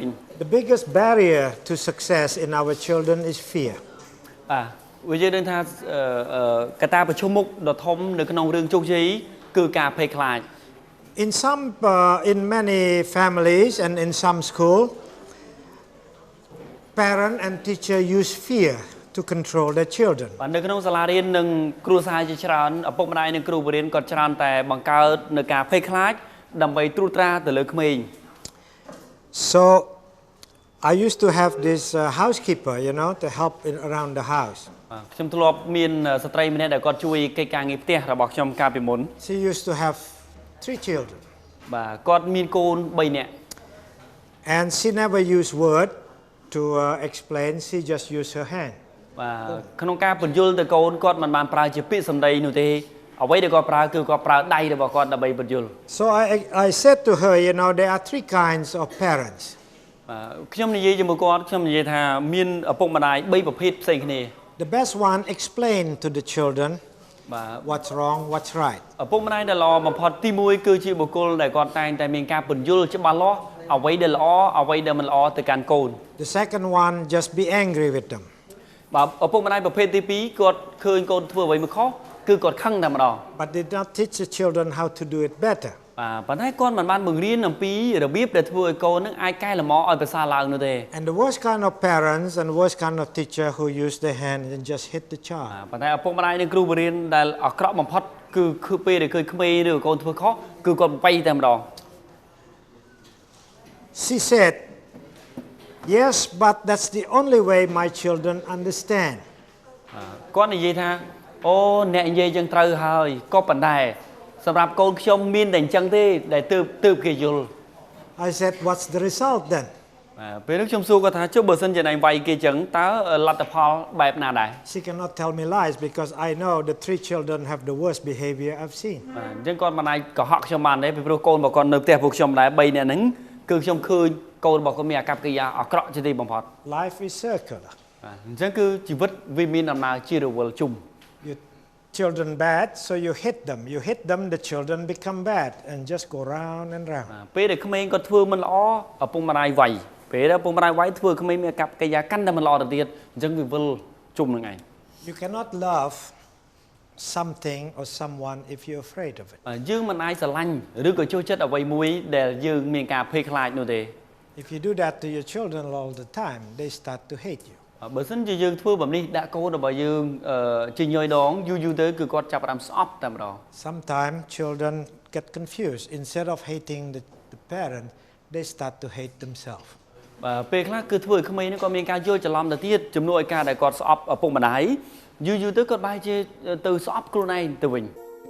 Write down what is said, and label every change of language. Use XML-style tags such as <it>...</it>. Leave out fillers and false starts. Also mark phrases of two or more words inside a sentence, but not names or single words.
<en>The biggest barrier to success in our children is fear.</en> <km>វាយើងដឹងថាកត្តាប្រឈមមុខដ៏ធំនៅក្នុងរឿងជោគជ័យគឺការភ័យខ្លាច</km> <en>In many families and in some school, parent and teacher use fear to control their children.</en> <km>បាទនៅក្នុងសាលារៀននិងគ្រួសារជាច្រើនឪពុកម្ដាយនិងគ្រូបង្រៀនក៏ច្រើនតែបង្កើតនៅការភ័យខ្លាចដើម្បីត្រួតត្រាទៅលើក្មេង</km> <en>So I used to have this housekeeper, to help around the house.</en> <km>ខ្ញុំធ្លាប់មានស្ត្រីម្នាក់ដែលគាត់ជួយកិច្ចការងារផ្ទះរបស់ខ្ញុំកាលពីមុន</km> <en>She used to have 3 children.</en> <km>បាទគាត់មានកូន3នាក់</km> <en>And she never used word to explain, she just used her hand.</en> <km>បាទក្នុងការបញ្យល់ទៅកូនគាត់មិនបានប្រើជាពាក្យសម្ដីនោះទេអ្វីដែលគាត់ប្រើគឺគាត់ប្រើដៃរបស់គាត់ដើម្បីបញ្យល់</km> <en>So I said to her, there are 3 kinds of parents.</en> <km>បាទខ្ញុំនិយាយជាមួយគាត់ខ្ញុំនិយាយថាមានឪពុកម្ដាយ3ប្រភេទផ្សេងគ្នា</km> <en>The best one explain to the children បាទ what's wrong, what's right.</en> <km>ឪពុកម្ដាយដែលល្អបំផុតទី1គឺជាបុគ្គលដែលគាត់តែងតែមានការបញ្យល់ច្បាស់លាស់អ្វីដែលល្អអ្វីដែលមិនល្អទៅកាន់កូន</km> <en>The second one, just be angry with them.</en> <km>បាទឪពុកម្ដាយប្រភេទទី2គាត់ឃើញកូនធ្វើអ្វីមិនខុសគឺគាត់ខឹងតែម្ដង</km> <en>But did not teach the children how to do it better.</en> <km>បាទប៉ុន្តែគាត់មិនបានបង្រៀនអំពីរបៀបដែលធ្វើឲ្យកូននឹងអាចកែលម្អឲ្យប្រសើរឡើងនោះទេ</km> <en>And the worst kind of parents and worst kind of teacher who use their hand and just hit the child.</en> <km>ប៉ុន្តែឪពុកម្ដាយនិងគ្រូបង្រៀនដែលអាក្រក់បំផុតគឺពេលដែលឃើញក្មេងឬកូនធ្វើខុសគឺគាត់បបៃតែម្ដង</km> <en>She said, yes, but that's the only way my children understand.</en> <km>គាត់និយាយថាអូអ្នកនិយាយចឹងត្រូវហើយក៏ប៉ុន្តែសម្រាប់កូនខ្ញុំមានតែអញ្ចឹងទេដែលទើបគេយល់</km> <en>I said, what's the result then?</en> <km>ពេលនោះខ្ញុំសួរគាត់ថាចុះបើសិនជាណៃវាយគេចឹងតើលទ្ធផលបែបណាដែរ</km> <en>She cannot tell me lies because I know the 3 children have the worst behavior I've seen.</en> <km>អញ្ចឹងគាត់មិនអាចកុហកខ្ញុំបានទេពីព្រោះកូនរបស់គាត់នៅផ្ទះពួកខ្ញុំដែរ3នាក់ហ្នឹងគឺខ្ញុំឃើញកូនរបស់គាត់មានអាកប្បកិរិយាអាក្រក់ជាទីបំផុត</km> <en>Life is circular.</en> <km>អញ្ចឹងគឺជីវិតវាមានដំណើរជារវល់ជុំ</km> <en>Your children bad, so you hit them. You hit them, the children become bad and just go round and round.</en> <km>ពេលដែលក្មេងគាត់ធ្វើមិនល្អឪពុកម្ដាយវាយពេលដែលឪពុកម្ដាយវាយធ្វើក្មេងមានអាកប្បកិរិយាកាន់តែមិនល្អទៅទៀតអញ្ចឹងវាវិលជុំនឹងឯង</km> <en>You cannot love something or someone if you're afraid of it.</en> <km>យើងមិនអាចស្រឡាញ់ឬក៏ចូលចិត្តអ្វីមួយដែលយើងមានការភ័យខ្លាចនោះទេ</km> <en>If you do that to your children all the time, they start to hate you.</en> <km>បើសិនជាយើងធ្វើបែបនេះដាក់កូនរបស់យើងជាញយដងយូរទៅគឺគាត់ចាប់ផ្ដើមស្អប់តែម្ដង</km> <en>Sometimes children get confused. Instead of hating the parent, they start to hate themselves.</en> <km>ពេលខ្លះគឺធ្វើឲ្យក្មេងនេះគាត់មានការយល់ច្រឡំទៅទៀតជំនួសឲ្យការដែលគាត់ស្អប់ឪពុកម្ដាយយូរទៅគាត់បែរជាទៅស្អប់ខ្លួនឯងទៅវិញ</km>